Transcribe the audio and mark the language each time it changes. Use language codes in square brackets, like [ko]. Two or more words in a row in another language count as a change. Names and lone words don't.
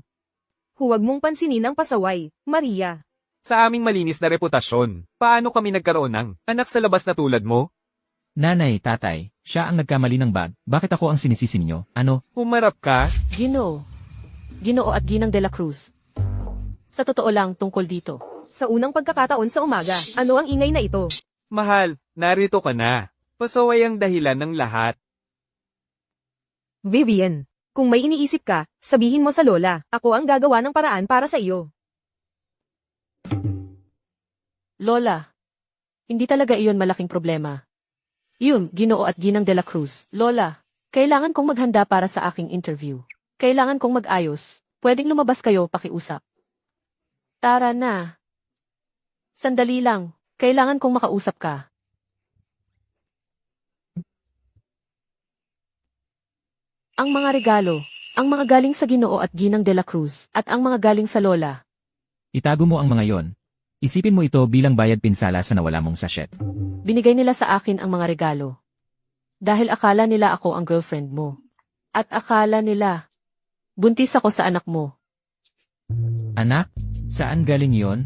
[tl] Huwag mong pansinin ang pasaway, Maria. Sa aming malinis na reputasyon, paano kami nagkaroon ng anak sa labas na tulad mo? Nanay, tatay, siya ang nagkamali ng bag. Bakit ako ang sinisisi niyo? Ano? Humarap ka? Ginoo. Ginoo at Ginang de la Cruz. Sa totoo lang tungkol dito. Sa unang pagkakataon sa umaga, ano ang ingay na ito? Mahal, narito ka na. Pasaway ang dahilan ng lahat. Vivian, kung may iniisip ka, sabihin mo sa lola. Ako ang gagawa ng paraan para sa iyo. Lola, hindi talaga iyon malaking problema. Ginoo at Ginang de la Cruz. Lola, kailangan kong maghanda para sa aking interview. Kailangan kong mag-ayos. Pwedeng lumabas kayo pakiusap. Tara na. Sandali lang. Kailangan kong makausap ka. Ang mga regalo, ang mga galing sa Ginoo at Ginang de la Cruz, at ang mga galing sa Lola. Itago mo ang mga yon. Isipin mo ito bilang bayad pinsala sa nawala mong sachet. Binigay nila sa akin ang mga regalo. Dahil akala nila ako ang girlfriend mo. At akala nila, buntis ako sa anak mo. Anak, saan galing yon?